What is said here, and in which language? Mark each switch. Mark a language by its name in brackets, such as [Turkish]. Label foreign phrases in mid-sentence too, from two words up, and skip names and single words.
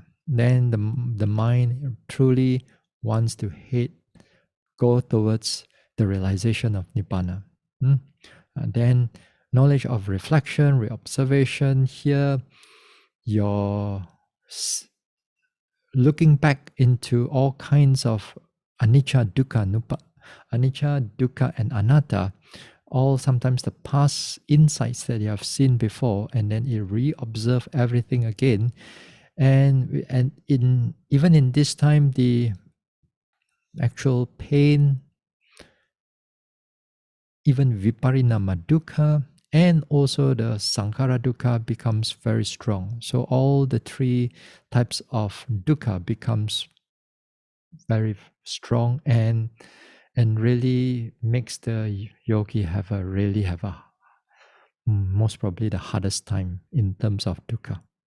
[English] Then the mind truly wants to go towards the realization of nibbana. Then knowledge of reflection, reobservation. Here, you're looking back into all kinds of [Pali] anicca, dukkha, [English] and anatta, all sometimes the past insights that you have seen before, and then you reobserve everything again. And even in this time, the actual pain, even [Pali] viparinama dukkha, [English] and also the [Pali] Sankara dukkha [English] becomes very strong. So all the three types of dukkha becomes very strong and really makes the yogi have a most probably the hardest time in terms of dukkha.